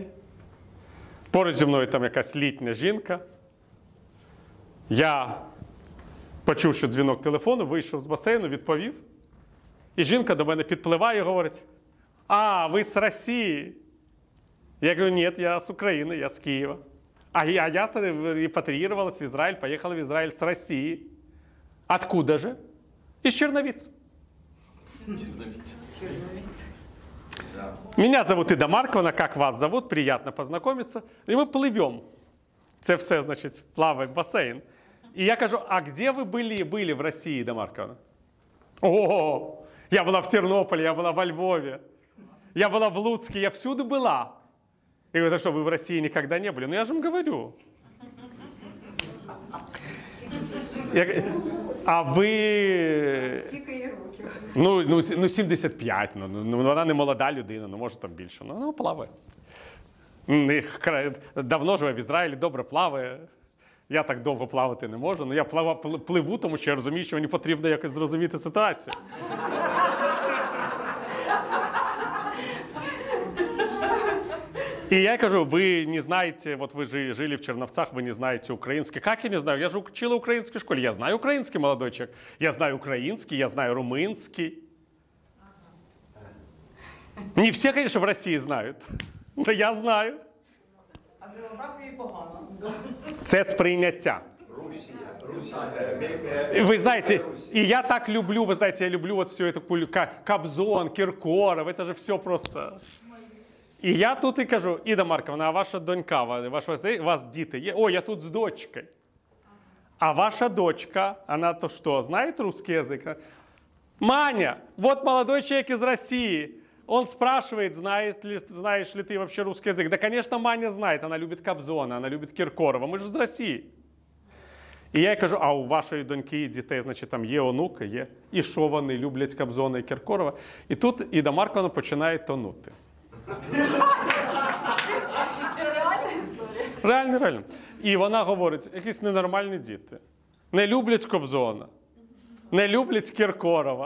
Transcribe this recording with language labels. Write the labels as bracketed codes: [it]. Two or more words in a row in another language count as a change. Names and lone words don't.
[uk] Поруч зі мною там якась літня жінка. Я почув, що дзвінок телефону, вийшов з басейну, відповів. І жінка до мене підпливає і говорить: «А, ви з Росії?» Я говорю: «Ні, я з України, я з Києва». [ru] А я репатриировалась в Израиль, поехала в Израиль с России. Откуда же? Из Черновиц. Меня зовут Ида Марковна, как вас зовут? Приятно познакомиться. И мы плывем. [uk] Це все, значить, [ru] плавает бассейн. И я кажу: «А где вы были в России, Ида Марковна?» «О, я была в Тернополе, я была во Львове, я была в Луцке, я всюду была». Я говорю: «А что, вы в России никогда не были?» «Ну я же вам говорю». [uk] «А ви...» Скільки їй років? Ну 75, вона не молода людина, може там більше. Ну, плаває. Давно живе в Ізраїлі, добре плаває. Я так довго плавати не можу, але я пливу, тому що я розумію, що мені потрібно якось зрозуміти ситуацію. [ru] И я кажу, вы не знаете, вот вы жили в Черновцах, вы не знаете украинский. Как я не знаю? Я же учила в украинской школе. Я знаю украинский, молодой человек. Я знаю украинский, я знаю румынский. Не все, конечно, в России знают. Но я знаю. [uk] А з географією погано. Це сприйняття. Русія. [ru] Вы знаете, и я так люблю, вы знаете, я люблю вот всю эту Кобзон, Киркоров, это же все просто. [uk] І я тут і кажу, Іда Марковна, а ваша донька, у вас діти є? О, я тут з дочкою. А ваша дочка, [ru] она то что, знает русский язык? Маня, вот молодой человек из России. Он спрашивает, знаешь ли ты вообще русский язык? Да, конечно, Маня знает, она любит Кобзона, она любит Киркорова, мы же [uk] з Росії. І я їй кажу, а у вашої доньки і дітей, значить, там є онуки, є. І що вони люблять Кобзона і Киркорова? І тут Іда Марковна починає тонути. Це реальна історія? Реально, реально. І вона говорить, якісь ненормальні діти. Не люблять Кобзона, не люблять Киркорова.